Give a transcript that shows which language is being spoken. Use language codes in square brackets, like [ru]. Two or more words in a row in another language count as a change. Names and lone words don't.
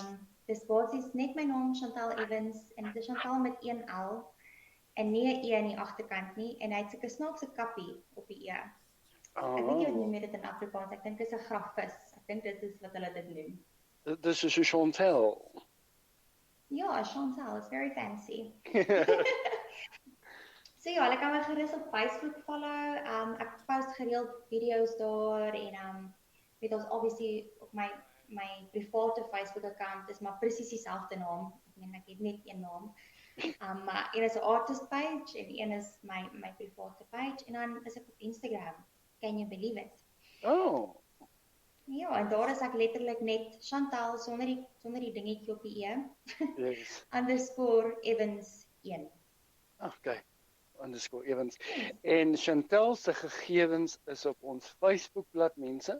[af] En dis basies net my naam Chantal Evans en dit is Chantal met 1 L en nie 'n E aan die agterkant nie en hy het so 'n snaakse kappie op die E. Ek weet nie wat noem jy dit in Afrikaans. Ek dink dit is 'n grafvis. Ek dink dit is wat hulle dit noem. [en] This is Chantal. [af] Ja, Chantal, [en] it's very fancy. [af] So ja, hulle kan my gerus op Facebook follow. Ek post gereeld video's daar en weet ons obviously op my [en] private Facebook account [af] is maar presies dieselfde naam. Ek meen ek het net een naam. Maar een is 'n [en] artist page [af] en een is my [en] private page [af] en dan is ek op Instagram. [en] Can you believe it? Oh. [af] Ja, en daar is ek letterlik net Chantal sonder die dingetjie op die E. Yes. _Evans 1. Okay. _Evans. En Chantal se gegevens is op ons Facebookblad mense.